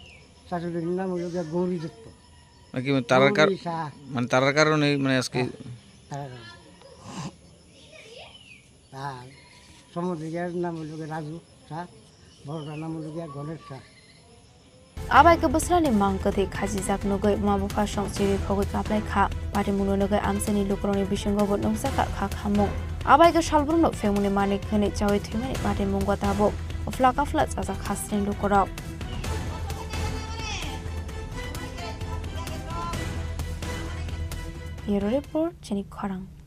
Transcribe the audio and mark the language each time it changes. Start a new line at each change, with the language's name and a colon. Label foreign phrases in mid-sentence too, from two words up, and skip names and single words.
Bangla: শাশুড়ির নাম হলো গৌরী দত্ত। নাকি তারার কারণে মানে আজকে? আর সমুদ্রের নাম হলো রাজু শাহ, বড়টার নাম হলো গণেশ শাহ।
Kok Borok: আবাই ke bosrani mangkati khaji jak nogoi mabufa song chiri khogoi kaplai kha pati muno nogoi amsani lukroni bisingo bo nongsa kha khamung abai ke salbrno femuni manik khani chawi thimani pati mungwa tabo oflaka fla chaja khasrin lukorok
English: Bureau Report
Kok Borok: Chini Khorang